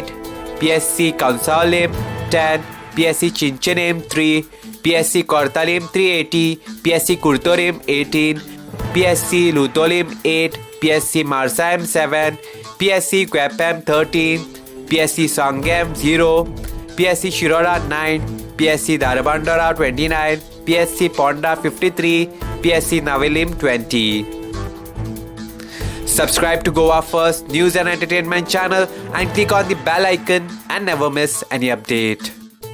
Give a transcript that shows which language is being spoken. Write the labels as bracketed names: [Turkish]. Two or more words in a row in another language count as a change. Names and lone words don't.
[English] PSC Kansalim 10, PSC Chinchanim 3, PSC Kortalim 380, PSC Kurtorim 18, PSC Lutolim 8, PSC Marsayam 7, PSC Kwepam 13, PSC Sangam 0, PSC Shirora 9, PSC Darabandara 29, PSC Ponda 53, PSC Navilim 20. Subscribe to Goa First News and Entertainment channel and click on the bell icon and never miss any update.